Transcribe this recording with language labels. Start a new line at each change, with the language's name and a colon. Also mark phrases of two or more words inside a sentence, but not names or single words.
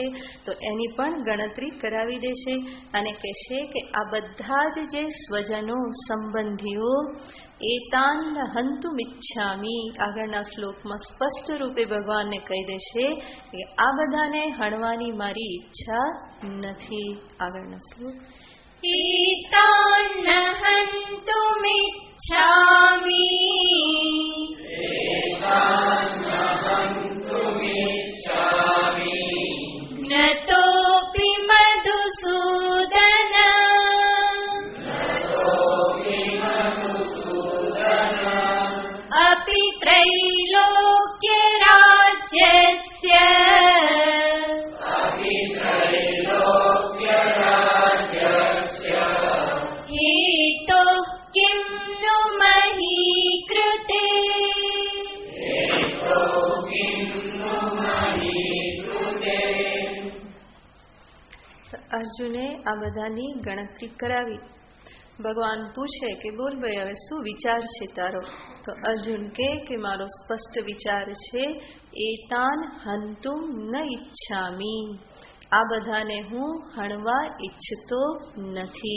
Gujarati: તો એની પણ ગણતરી કરાવી દેશે અને કહેશે કે આ બધા જ જે સ્વજનો, સંબંધીઓ,
Sanskrit: એતાન હંતુમિચ્છામી,
Gujarati: આગળના શ્લોકમાં સ્પષ્ટ રૂપે ભગવાનને કહી દેશે કે આ બધાને હણવાની મારી ઈચ્છા નથી. આગળના શ્લોક
Sanskrit: ईतान्न हन्तुमिच्छामि ज्ञतोऽपि मधुसूदन अपि त्रैलोक्यराज्यस्य हेतुः किं नु मही कृते.
Gujarati: અર્જુને આ બધાની ગણતરી કરાવી. ભગવાન પૂછે કે બોલ ભાઈ, હવે શું વિચાર છે તારો? તો અર્જુન કે મારો સ્પષ્ટ વિચાર છે,
Sanskrit: એતાન હંતુમ ન ઈચ્છામી,
Gujarati: આ બધાને હું હણવા ઈચ્છતો નથી.